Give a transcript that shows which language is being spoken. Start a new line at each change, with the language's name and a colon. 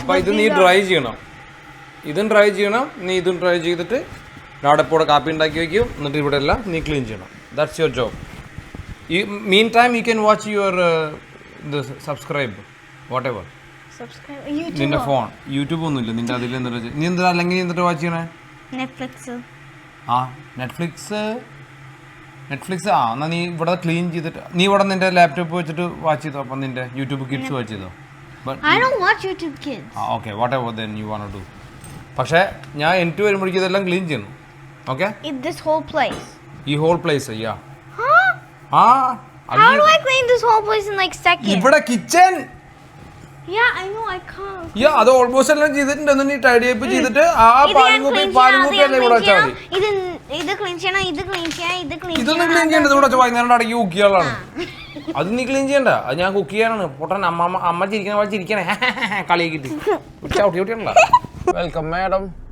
Malayalam: അപ്പൊ ഇത് നീ ഡ്രൈ ചെയ്യണം, ഇതും ഡ്രൈ ചെയ്യണം, നീ ഇതും ഡ്രൈ ചെയ്തിട്ട് ഡാഡ ഇപ്പോൾ കാപ്പി ഉണ്ടാക്കി വെക്കും. എന്നിട്ട് ഇവിടെ എല്ലാം നീ ക്ലീൻ ചെയ്യണം.
English: That's your job. Meantime, you can watch your subscribe, whatever. Subscribe. YouTube.
Malayalam: നിന്റെ ഫോൺ യൂട്യൂബ് ഒന്നുമില്ല നിന്റെ അതിൽ എന്നിട്ട് നീ എന്താ അല്ലെങ്കിൽ എന്നിട്ട് വാച്ച് ചെയ്യണേ?
English: Netflix.
Malayalam: ആ നെറ്റ്ഫ്ലിക്സ് ആ എന്നാ നീ ഇവിടെ ക്ലീൻ ചെയ്തിട്ട് നീ ഇവിടെ നിന്റെ ലാപ്ടോപ്പ് വെച്ചിട്ട് വാച്ച് ചെയ്തോ. അപ്പം നിന്റെ യൂട്യൂബ് കിഡ്സ് വാച്ച് ചെയ്തോ.
English: I don't watch YouTube Kids. Okay whatever then you want to.
Malayalam: പക്ഷേ ഞാൻ എനിക്ക് വരുമ്പോഴേക്കും ഇതെല്ലാം ക്ലീൻ ചെയ്യണം.
English: Okay This whole place. ഈ whole place yeah. Huh? ആ How do I clean this whole place in like seconds?
Malayalam: ഇവിടെ kitchen.
English: Yeah, I know I can't.
Malayalam: യാ അത് ഓൾമോസ്റ്റ് എല്ലാം ചെയ്തിട്ടുണ്ട്. ഒന്ന് നീ ടൈഡി അപ്പ് ചെയ്തിട്ട് ആ പാലിങ്ങുപ്പി എല്ലാം ഇവിടെ വെച്ചാൽ മതി. ഇത് ക്ലീൻ ചെയ്യണം, ഇത് ക്ലീൻ ചെയ്യണം, ഇത് ക്ലീൻ ഇതൊന്നും ക്ലീൻ ചെയ്യേണ്ടത് ഇവിടെ വൈകുന്നേരം അടക്കി കുക്ക് ചെയ്യാനുള്ളതാണ്. അത് നീ ക്ലീൻ ചെയ്യണ്ട, അത് ഞാൻ കുക്ക് ചെയ്യാനാണ്. പൊട്ടൻ അമ്മ ചിരിക്കണ പോലെ ചിരിക്കണേ കളിയാക്കിട്ട് ചവിട്ടിയാണല്ലോ. Welcome madam.